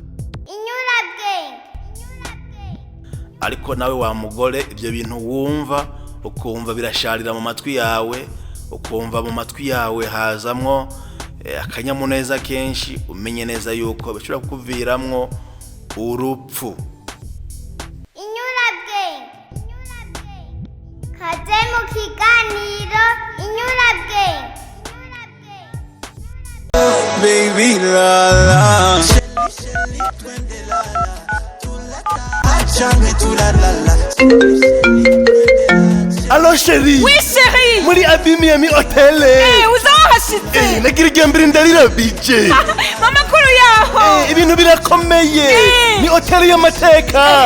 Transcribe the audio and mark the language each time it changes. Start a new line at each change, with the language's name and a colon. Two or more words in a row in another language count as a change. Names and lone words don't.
Rundi: Ariko nawe wa mugore ibyo bintu wumva ukumva birasharira mu matwi yawe, ukumva mu matwi yawe hazamwo akanyamuneza kenshi, umenye neza yuko bishobora kukuviramwo urupfu. Kaze mu kiganiro Inyurabwe.
English: Baby la la
French: Allo chérie. Oui chérie.
Rundi: Muri Abi Miami Hotel. Uzahashitse. Nagira mbere ndarira bije. Mama kuru yaho. Ibintu birakomeye. Ni hotel y'amateka.